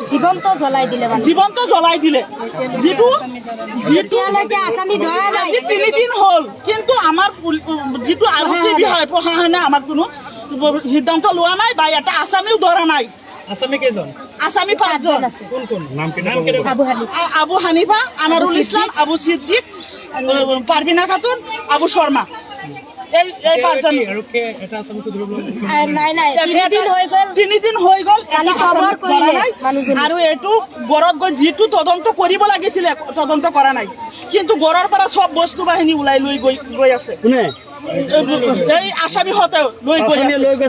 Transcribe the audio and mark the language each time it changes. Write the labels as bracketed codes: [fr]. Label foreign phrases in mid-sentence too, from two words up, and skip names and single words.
[as] জীবন্ত জ্বলাই দিলে যিটো আসামি ধৰা নাই 3 দিন হ'ল কিন্তু আমাৰ যিটো আৰক্ষী বিভাগ প্ৰশাসনে আমাৰ কোনো সিদ্ধান্ত লোৱা নাই বা এটা আসামিও ধৰা নাই আসামি কেইজন আসামি 5 জন আছে কোন নাম কেইটা আবু হানিফা আনারুল ইসলাম আবু সিদ্দিক পারবিনা খাতুন আবু শর্মা এই 5 জন আৰু এটা আসামি তো ধৰিব নাই 3 দিন হৈ গ'ল কালি খবৰ কৰিলে মানুহজনী আৰু এইটো গড়ত গৈ যিটো তদন্ত কৰিব লাগিছিল তদন্ত কৰা নাই কিন্তু গড়ৰ পৰা সব বস্তু বাহিনী ওলাই লৈ আছে কোনে এই আসামি হতে লৈ গৈছে